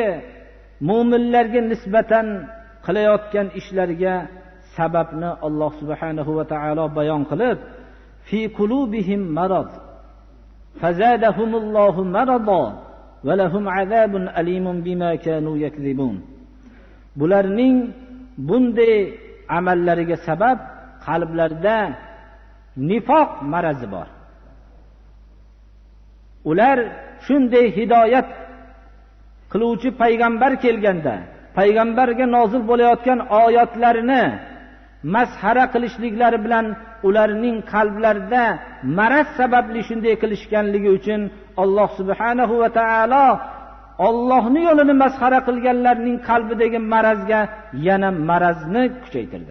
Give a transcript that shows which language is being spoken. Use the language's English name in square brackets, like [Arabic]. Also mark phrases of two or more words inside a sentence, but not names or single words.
[Uzbek] mu'minlarga nisbatan qilayotgan ishlarga sababni Alloh [Arabic] سبحانه وتعالى [Uzbek] bayon qilib, [Arabic] في قلوبهم مرض فزادهم الله مرضا ولهم عذاب أليم بما كانوا يكذبون. [Uzbek] Bularning bunday amallariga sabab qalblarida nifoq marazi bor. Ular shunday hidoyat qiluvchi payg'ambar kelganda, payg'ambarga nozil bo'layotgan oyatlarini masxara qilishliklari bilan ularning qalblarida maraz sababli shunday qilishganligi uchun Alloh [Arabic] سبحانه وتعالى [Uzbek] Allohning yo'lini masxara qilganlarning qalbidagi marazga yana marazni kuchaytirdi.